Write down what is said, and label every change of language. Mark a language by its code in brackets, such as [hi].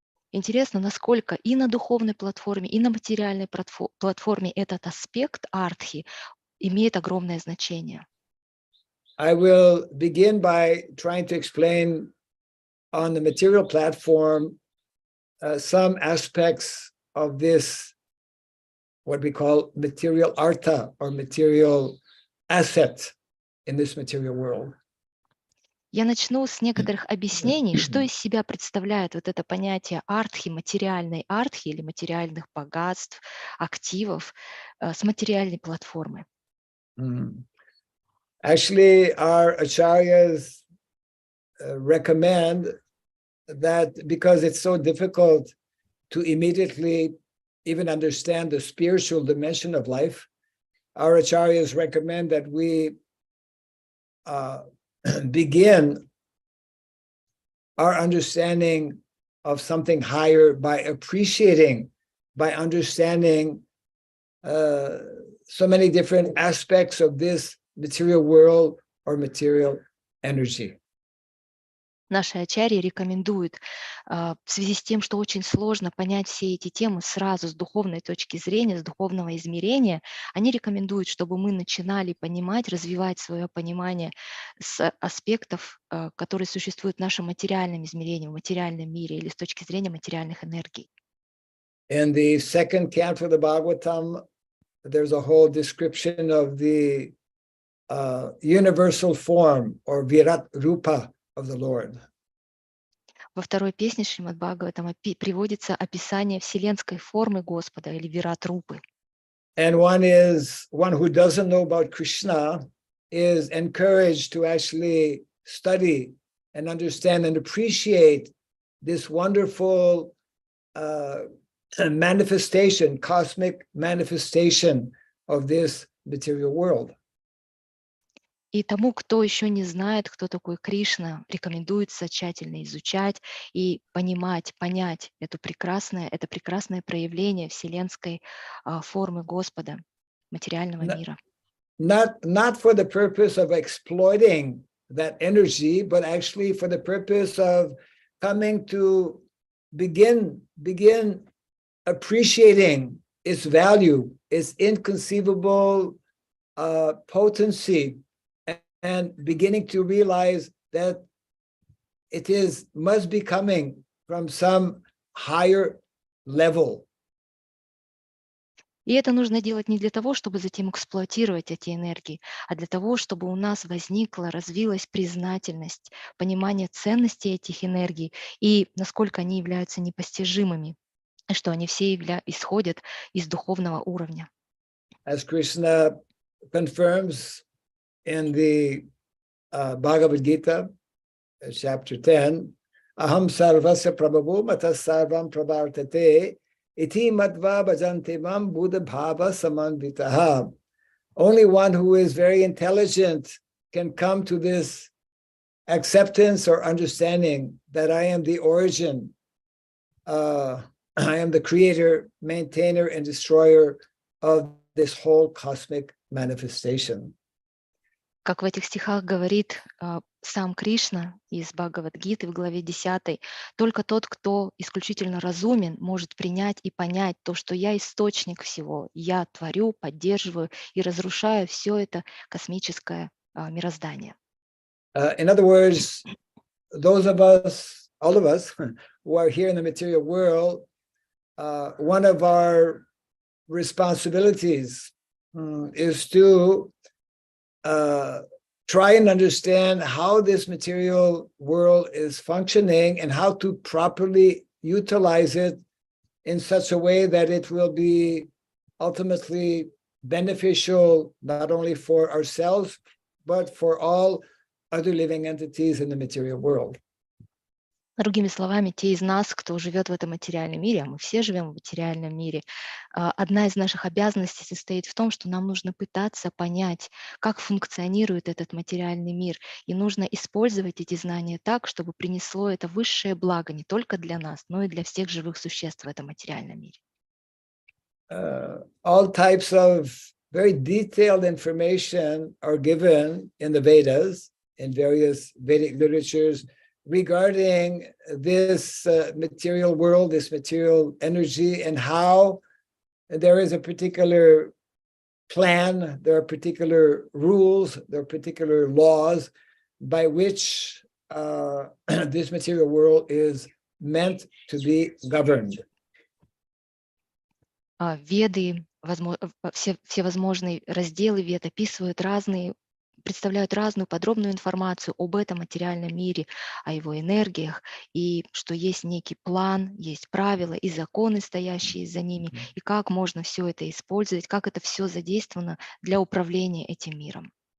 [ru] Интересно, насколько и на духовной платформе, и на материальной платформе этот аспект артхи имеет огромное значение. [en] I will begin by trying to explain on the material platform some aspects of this, what we call material artha, or material asset in this material world. [ru] Я начну с некоторых объяснений, что из себя представляет вот это понятие артхи, материальной артхи или материальных богатств, активов с материальной платформы. [en] Actually, our acharyas recommend that, because it's so difficult to immediately even understand the spiritual dimension of life, our acharyas recommend that we begin our understanding of something higher by appreciating, by understanding so many different aspects of this material world or material energy. [ru] Наши ачарьи рекомендуют в связи с тем, что очень сложно понять все эти темы сразу с духовной точки зрения, с духовного измерения, они рекомендуют, чтобы мы начинали понимать, развивать свое понимание с аспектов, которые существуют в нашем материальном измерении, в материальном мире или с точки зрения материальных энергий. [en] In the second canto of the Bhagavatam, there's a whole description of the universal form or Virat Rupa of the Lord. [ru] Во второй песне Шримад Бхагаватам приводится описание вселенской формы Господа или Вират Рупы. [en] And one who doesn't know about Krishna is encouraged to actually study and understand and appreciate this wonderful manifestation, cosmic manifestation of this material world. [ru] И тому, кто еще не знает, кто такой Кришна, рекомендуется тщательно изучать и понять это прекрасное проявление вселенской формы Господа, материального мира. [en] Not for the purpose of exploiting that energy, but actually for the purpose of coming to begin appreciating its value, its inconceivable potency, and beginning to realize that it must be coming from some higher level. [ru] И это нужно делать не для того, чтобы затем эксплуатировать эти энергии, а для того, чтобы у нас развилась признательность, понимание ценности этих энергий и насколько они являются непостижимыми, что они все исходят из духовного уровня. [en] As Krishna confirms in the Bhagavad Gita, chapter 10, [sa] Aham sarvasya prabhavo matas sarvam prabhartate iti matva bhajanti mam buddha bhava samanvitaha. [en] Only one who is very intelligent can come to this acceptance or understanding that I am the origin, I am the creator, maintainer, and destroyer of this whole cosmic manifestation. [ru] Как в этих стихах говорит сам Кришна из Бхагавад-гиты в главе 10, только тот, кто исключительно разумен, может принять и понять то, что я источник всего, я творю, поддерживаю и разрушаю все это космическое мироздание. [en] In other words, those of us, all of us who are here in the material world, one of our responsibilities is to try and understand how this material world is functioning and how to properly utilize it in such a way that it will be ultimately beneficial not only for ourselves, but for all other living entities in the material world. [ru] Другими словами, те из нас, кто живет в этом материальном мире, а мы все живем в материальном мире, одна из наших обязанностей состоит в том, что нам нужно пытаться понять, как функционирует этот материальный мир, и нужно использовать эти знания так, чтобы принесло это высшее благо не только для нас, но и для всех живых существ в этом материальном мире. [en] All types of very detailed information are given in the Vedas, in various Vedic literatures, regarding this material world, this material energy, and how there is a particular plan, there are particular rules, there are particular laws by which this material world is meant to be governed. [ru] Веды, все возможные разделы вед описывают представляют разную подробную информацию об этом материальном мире, о его энергиях, и что есть некий план, есть правила и законы, стоящие за ними, и как можно все это использовать, как это все задействовано для управления этим миром.